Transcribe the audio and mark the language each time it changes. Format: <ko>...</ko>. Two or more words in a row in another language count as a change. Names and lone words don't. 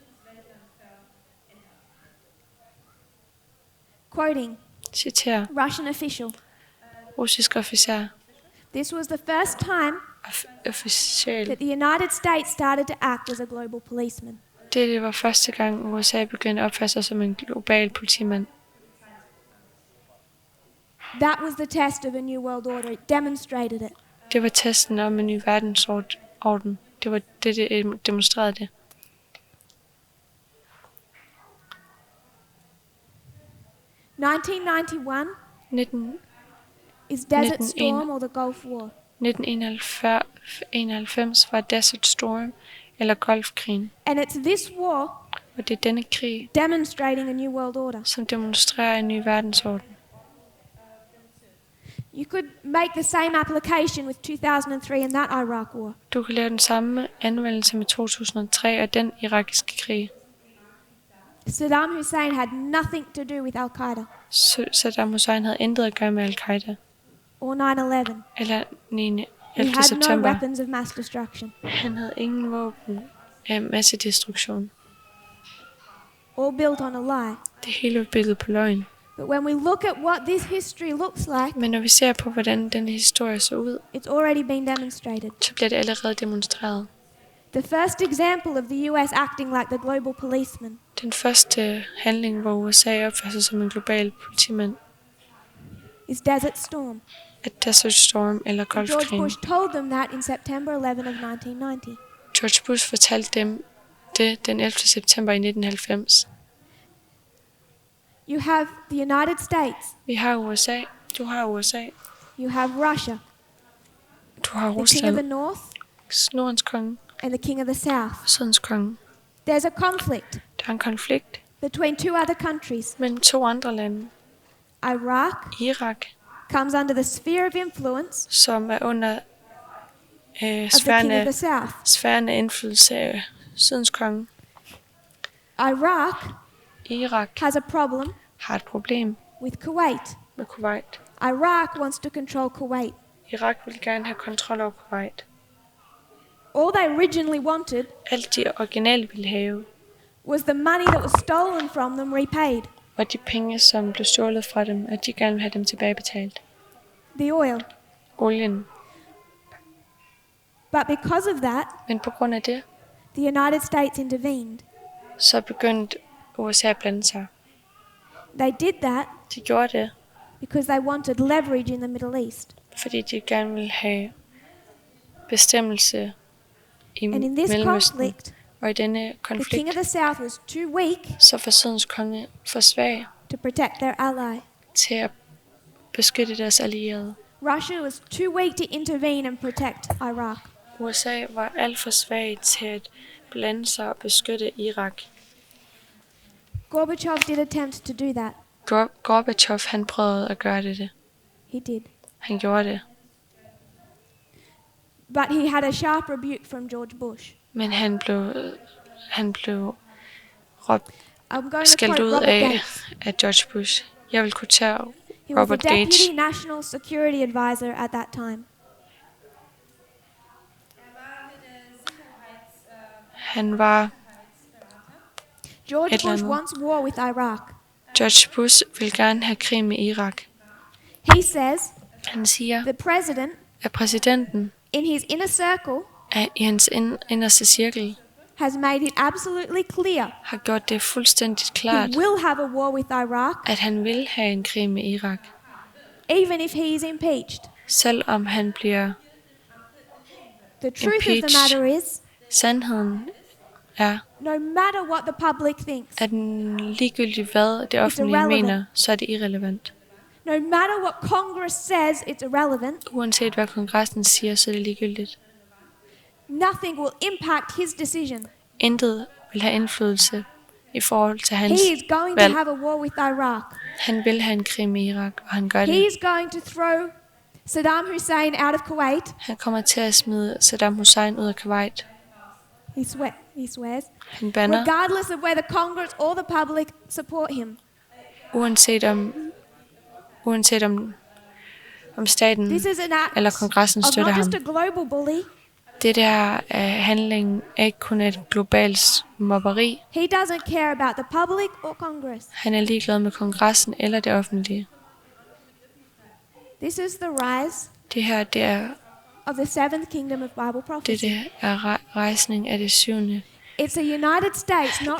<en>Quoting</en> <da>Citerer</da> <en>Russian official.</en> <da>russisk officer</da> <en>This was the first time official. that the United States started to act as a global policeman.</en> <da>Det var første gang USA begyndte at opføre sig som en global politimand.</da> <en>That was the test of a new world order. It demonstrated it.</en> <da>Det var testen om en ny verdensorden. Det var det demonstrerede det.</da> <en>1991 is Desert 1991. Storm or the Gulf War.</en> <da>1991 var Desert Storm eller Golfkrigen,</da> <en>And it's this war</en> <da>og det er denne krig,</da> <en>demonstrating a new world order.</en> <da>som demonstrerer en ny verdensorden.</da> <en>You could make the same application with 2003 and that Iraq war.</en> <da>Du kan lave den samme anvendelse med 2003 og den irakiske krig.</da> <en>Saddam Hussein had nothing to do with Al-Qaeda</en> <da>Saddam Hussein havde intet at gøre med Al-Qaida</da> <en>or 9/11.</en> <da>eller 9.</da> <en>He</en> <da>11.</da> <en>had no</en> <da>september.</da> <en>weapons of mass destruction.</en> <da>Han havde ingen våben af massedestruktion.</da> <en>All built on a lie.</en> <da>Det hele var bygget på løgn.</da> <en>But when we look at what this history looks like,</en> <da>Men når vi ser på, hvordan den historie så ud,</da> <en>it's already been demonstrated.</en> <da>så bliver det allerede demonstreret.</da> <en>The first example of the US acting like the global policeman</en> <da>Den første handling, hvor USA opfører sig som en global politimand,</da> <en>is Desert Storm.</en> <da>at Desert Storm eller</da> <en>George</en> <da>Golfkrigen.</da> <en>Bush told them that in September 11 of 1990.</en> <da>George Bush fortalte dem det den 11. september i 1990.</da> <en>You have the United States,</en> <da>Vi har USA. Du har USA.</da> <en>you have Russia,</en> <da>Du har</da> <en>the king of the</en> <da>Rusland.</da> <en>north</en> <da>Nordens konge.</da> <en>and the king of the south.</en> <da>Sydens konge.</da> <en>There's a conflict</en> <da>Der er en konflikt</da> <en>between two other countries.</en> <da>mellem to andre lande.</da> <en>Iraq</en> <da>Irak,</da> <en>comes under the sphere of influence</en> <da>som er under</da> <en>of the king of the south.</en> <da>sfæren af indflydelse af Sydens konge.</da> <en>Iraq</en> <da>Irak</da> <en>has a problem</en> <da>har et problem</da> <en>with Kuwait.</en> <da>med Kuwait.</da> <en>Iraq wants to control Kuwait.</en> <da>Irak vil gerne have kontrol over Kuwait.</da> <en>All they originally wanted</en> <da>Alt de originale ville have,</da> <en>was the money that was stolen from them repaid.</en> <da>og de penge, som blev stjålet fra dem, at de gerne vil have dem tilbagebetalt.</da> <en>The oil.</en> <da>Olien.</da> <en>But because of that,</en> <da>Men på grund af det,</da> <en>the United States intervened.</en> <da>så begyndte USA at blande sig.</da> <en>They did that</en> <da>De gjorde det,</da> <en>because they wanted leverage in the Middle East.</en> <da>fordi de gerne ville have bestemmelse i</da> <en>And in this</en> <da>Mellemøsten.</da> <en>conflict,</en> <da>Og i denne</da> <en>the king</en> <da>konflikt,</da> <en>of the south was too weak</en> <da>så var Sydens konge for svag</da> <en>to protect their ally.</en> <da>til at beskytte deres allierede.</da> <en>Russia was too weak to intervene and protect Iraq.</en> <da>USA var alt for svag til at blande sig og beskytte Irak.</da> <en>Gorbachev did attempt to do that.</en> <da>Gorbachev, han prøvede at gøre det.</da> <en>He did.</en> <da>Han gjorde det.</da> <en>But he had a sharp rebuke from George Bush.</en> <da>Men han blev råbt,</da> <en>I'm going to</en> <da>skældt</da> <en>quote</en> <da>ud</da> <en>Robert</en> <da>af</da> <en>Gates.</en> <da>George Bush. Jeg vil quotere</da> <en>He was the</en> <da>Robert Gates.</da> <en>deputy national security advisor at that time.</en> <da>Han var</da> <en>George</en> <da>Et eller</da> <en>Bush</en> <da>andet.</da> <en>wants war with Iraq.</en> <da>George Bush vil gerne have krig med Irak.</da> <en>He says</en> <da>Han siger,</da> <en>the president,</en> <da>at præsidenten</da> <en>in his inner circle,</en> <da>i hans inderste cirkel</da> <en>has made it absolutely clear</en> <da>har gjort det fuldstændig</da> <en>he</en> <da>klart,</da> <en>will have a war with Iraq,</en> <da>at han vil have en krig med Irak,</da> <en>even if he is impeached.</en> <da>selvom han bliver</da> <en>The truth of the</en> <da>Impeached.</da> <en>matter is,</en> <da>sandheden er,</da> <en>no matter what the public thinks,</en> <da>at ligegyldigt hvad det offentlige irrelevant. mener, så er det irrelevant.</da> <en>no matter what Congress says, it's irrelevant.</en> <da>Uanset hvad kongressen siger, så er det ligegyldigt.</da> <en>Nothing will impact his decision.</en> <da>Intet vil have indflydelse i forhold til hans</da> <en>He is going to</en> <da>valg.</da> <en>have a war with Iraq.</en> <da>Han vil have en krig med Irak, og han gør</da> <en>He</en> <da>det.</da> <en>is going to throw Saddam Hussein out of Kuwait.</en> <da>Han kommer til at smide Saddam Hussein ud af Kuwait.</da> <en>He swears.</en> <da>Han banner,</da> <en>Regardless of whether Congress or the public support him.</en> <da>uanset om staten</da> <en>This is an act</en> <da>eller kongressen</da> <en>of</en> <da>støtter</da> <en>not</en> <da>ham.</da> <en>just a global bully.</en> <da>Det der handling er ikke kun et globalt mobberi.</da> <en>He doesn't care about the public or Congress.</en> <da>Han er ligeglad med kongressen eller det offentlige.</da> <en>This is the rise</en> <da>Det her, det er</da> <en>of the seventh kingdom of Bible prophecy.</en> <da>det er rejsning af det 7.</da> <en>It's a United States not</en>